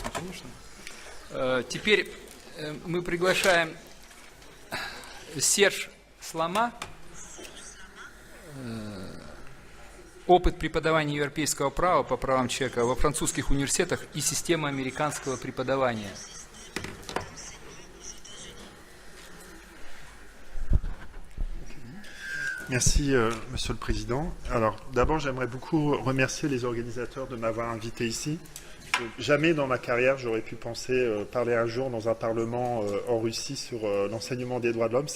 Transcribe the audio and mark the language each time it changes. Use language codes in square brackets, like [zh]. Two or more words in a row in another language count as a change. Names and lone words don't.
[ru] Теперь мы приглашаем Серж Слама, опыт преподавания европейского права по правам человека во французских университетах и система американского преподавания. [fr] Merci, Monsieur le Président. Alors, d'abord, j'aimerais beaucoup remercier les organisateurs de m'avoir invité ici. Jamais dans ma carrière, j'aurais pu penser parler un jour dans un parlement en Russie sur l'enseignement des droits de l'homme.